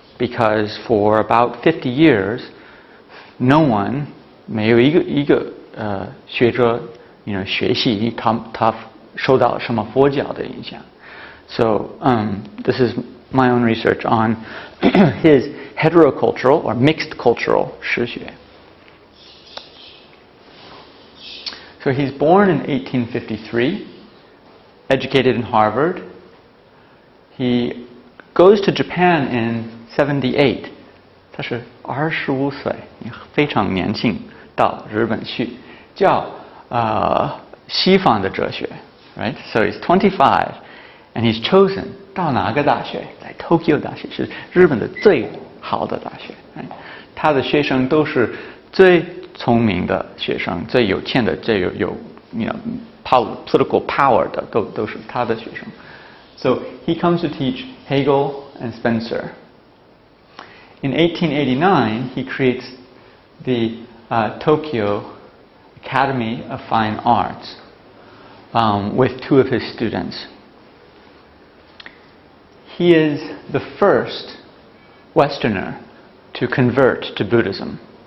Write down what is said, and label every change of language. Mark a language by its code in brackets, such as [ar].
[en] Because for about 50 years, no one, [zh] 没有一个学者 学习他受到什么佛教的影响 [en] So this is my own research on his heterocultural or mixed cultural 诗学 So he's born in 1853, educated in Harvard. He goes to Japan in 78. [zh] 他是25岁，非常年轻到日本去教西方的哲学 right? [en] So he's 25 and he's chosen [zh] 到哪个大学？在 Tokyo 大学，是日本的最好的大学 right? 他的学生都是最聪明的学生，最有钱的，最有 [en] political power [zh] 的都是他的学生 [en] So he comes to teach Hegel and Spencer. In 1889, he creates the Tokyo Academy of Fine Arts with 2 of his students. He is the first Westerner to convert to Buddhism.